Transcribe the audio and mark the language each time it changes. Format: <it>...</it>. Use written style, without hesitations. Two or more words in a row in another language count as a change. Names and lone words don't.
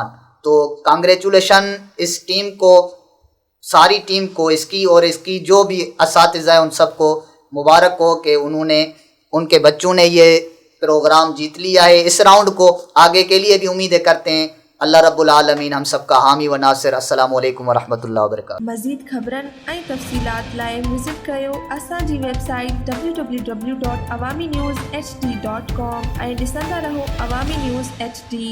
<ur>تو کانگریچولیشن اس ٹیم کو، ساری ٹیم کو، اس کی اور اس کی جو بھی اساتذہ ہیں ان سب کو مبارک ہو کہ انہوں نے، ان کے بچوں نے یہ پروگرام جیت لیا ہے. اس راؤنڈ کو آگے کے لیے بھی امیدیں کرتے ہیں.</ur> <ar>اللہ رب العالمین</ar> <ur>ہم سب کا حامی و ناصر.</ur> <ar>السلام علیکم ورحمۃ اللہ وبرکاتہ.</ar> <sd>مزید خبرن ऐं तफ़सीलात लाइ विज़िट कयो असांजी वेबसाइट www.awamiNewsHD.com ऐं ॾिसंदा रहो अवामी न्यूज़ HD.</sd>